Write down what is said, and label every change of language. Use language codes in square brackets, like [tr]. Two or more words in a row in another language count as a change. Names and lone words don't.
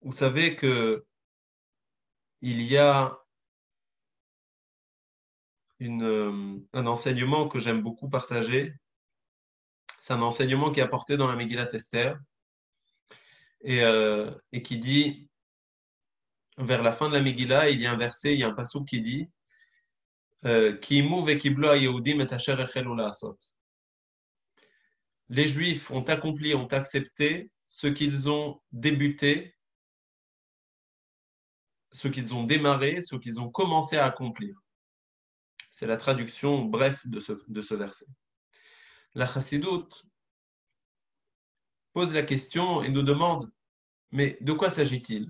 [fr] Vous savez que il y a un enseignement que j'aime beaucoup partager. C'est un enseignement qui est apporté dans la Megillat Esther et qui dit, vers la fin de la Megillah, il y a un verset, il y a un passouk qui dit [he] קימו וקבלו היהודים את אשר החלו לעשות. [fr] Les Juifs ont accompli, ont accepté ce qu'ils ont débuté, ce qu'ils ont démarré, ce qu'ils ont commencé à accomplir. C'est la traduction bref de ce verset. La Chassidoute pose la question et nous demande mais de quoi s'agit-il?